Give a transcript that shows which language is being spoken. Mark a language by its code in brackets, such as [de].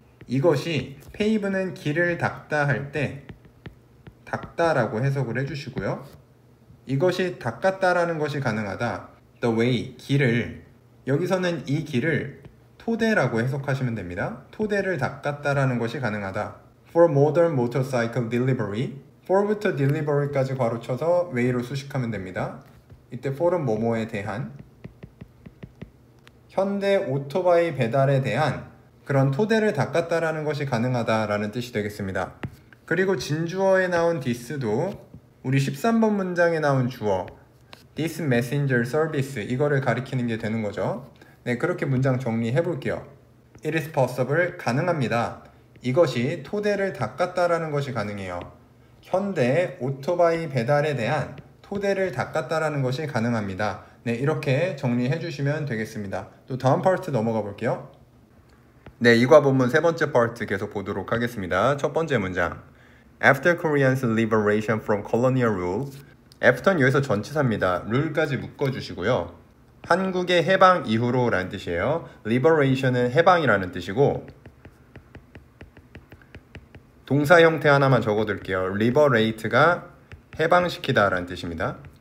[ko] 이것이 pave는 길을 닦다 할 때 닦다라고 해석을 해주시고요. 이것이 닦았다라는 것이 가능하다. [en] The way, [ko] 길을, 여기서는 이 길을 토대라고 해석하시면 됩니다. 토대를 닦았다라는 것이 가능하다. [en] For modern motorcycle delivery, [ko] for부터 delivery까지 괄호쳐서 way로 수식하면 됩니다. 이때 for은 뭐뭐에 대한, 현대 오토바이 배달에 대한 그런 토대를 닦았다라는 것이 가능하다라는 뜻이 되겠습니다. 그리고 진주어에 나온 this도 우리 13번 문장에 나온 주어 [en] this messenger service [ko] 이거를 가리키는 게 되는 거죠. 네, 그렇게 문장 정리해 볼게요. [en] It is possible, [ko] 가능합니다. 이것이 토대를 닦았다라는 것이 가능해요. 현대 오토바이 배달에 대한 토대를 닦았다라는 것이 가능합니다. 네, 이렇게 정리해 주시면 되겠습니다. 또 다음 파트 넘어가 볼게요. 네, 이과 본문 세 번째 파트 계속 보도록 하겠습니다. 첫 번째 문장. [en] After Koreans' liberation from colonial rule, after는 [ko] 여기서 전치사입니다. rule까지 묶어주시고요. 한국의 해방 이후로 라는 뜻이에요. liberation은 해방이라는 뜻이고 동사 형태 하나만 적어둘게요. liberate가 해방시키다 라는 뜻입니다.